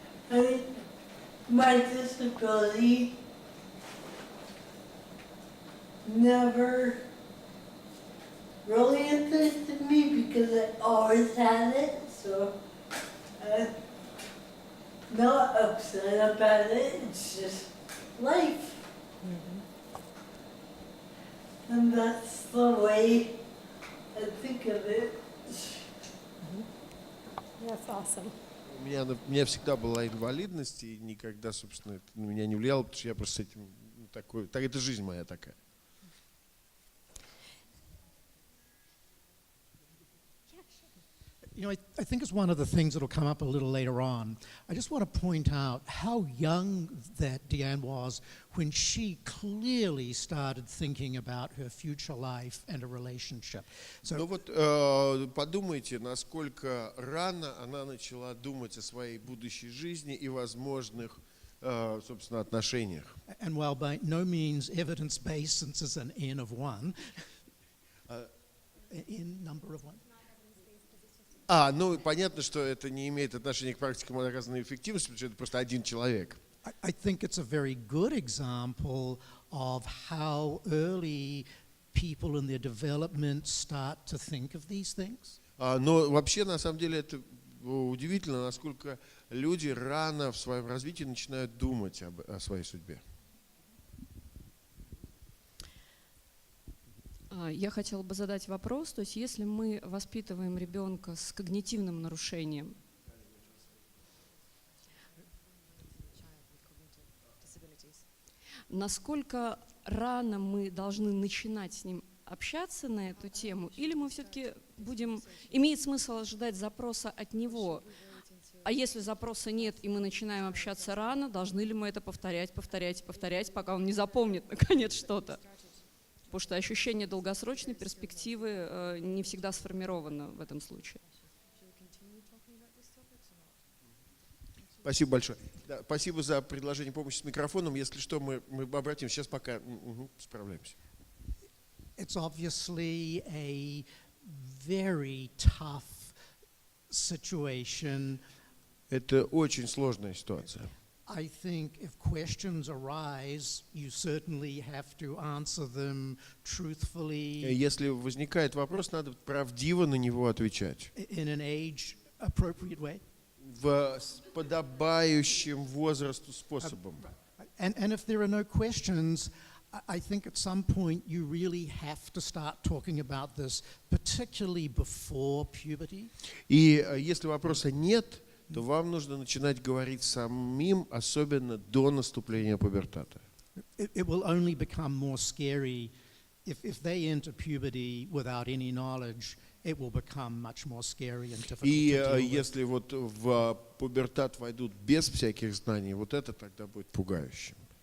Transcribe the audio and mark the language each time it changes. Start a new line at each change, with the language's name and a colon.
English: I mean, my disability never really interested me because I always had it, so I'm not upset about it, it's just life. And that's the way I think of it. That's awesome.
Russian: У меня всегда была инвалидность, и никогда, собственно, это на меня не влияло, потому что я просто с этим такой... Это жизнь моя такая.
English: You know, I think it's one of the things that will come up a little later on. I just want to point out how young that Deanne was when she clearly started thinking about her future life and a relationship. So,
Russian: Ну вот подумайте, насколько рано она начала думать о своей будущей жизни и возможных, собственно, отношениях.
English: and while by no means evidence-based, since it's an N of 1, in number of 1.
Russian: Ну понятно, что это не имеет отношения к практике доказанной эффективности, потому что это просто один человек.
English: I think it's a very good example of how early people in their development start to think of these things.
Russian: Но вообще, на самом деле, это удивительно, насколько люди рано в своем развитии начинают думать о своей судьбе. Я хотела бы задать вопрос, то есть если мы воспитываем ребенка с когнитивным нарушением, насколько рано мы должны начинать с ним общаться на эту тему, или мы все-таки будем, имеет смысл ожидать запроса от него, а если запроса нет и мы начинаем общаться рано, должны ли мы это повторять, пока он не запомнит наконец что-то? Потому что ощущение долгосрочной перспективы не всегда сформировано в этом случае. Спасибо большое. Да, спасибо за предложение помощи с микрофоном. Если что, мы обратимся. Сейчас пока справляемся.
English: It's obviously a very tough situation.
Russian: Это очень сложная ситуация.
English: I think if questions arise, you certainly have to answer them truthfully.
Russian: Если возникает вопрос, надо правдиво на него отвечать.
English: In an age-appropriate way.
Russian: В подобающем возрасту способом.
English: And if there are no questions, I think at some point you really have to start talking about this, particularly before puberty.
Russian: И если вопроса нет, то вам нужно начинать говорить самим, особенно до наступления пубертата.
English: It will only become more scary if they enter puberty without any knowledge. It will become much more scary and difficult
Russian: И
English: to deal with.
Russian: если вот в пубертат войдут без всяких знаний, вот это тогда будет пугающим.